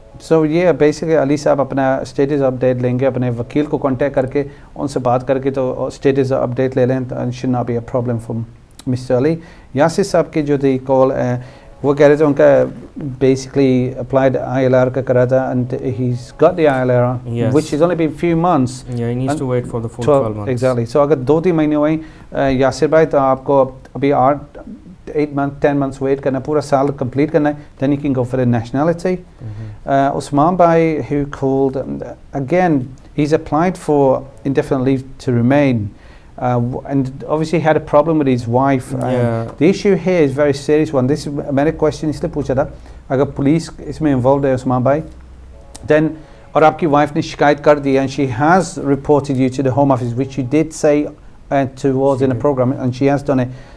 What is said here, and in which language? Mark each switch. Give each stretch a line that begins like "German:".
Hindi: So yeah basically Ali साहब अपना status update लेंगे अपने वकील को contact करके उनसे बात करके तो status update ले लें
English: and should not be a problem for Mr. Ali.
Hindi: Yasir साहब की जो थी call वो कह रहे थे उनका basically applied ILR का करा था
English: and he's got the ILR which has only been few months. Yeah, he needs to wait for the full 12 months.
Hindi: Exactly. So अगर 2-3 महीने हुए यासिर भाई तो आपको अभी
English: 8 months 10 months wait
Hindi: करना पूरा साल
English: complete करना है then you can go for the nationality. Usman Bhai, who called, again he's applied for indefinite leave to remain, and obviously he had a problem with his wife. The issue here is very serious one. This
Hindi: मैंने question इसलिए पूछा था अगर police इसमें involved है उस्मान भाई then और आपकी wife ने शिकायत कर दी
English: and she has reported you to the Home Office, which you did say towards in the program, and she has done it.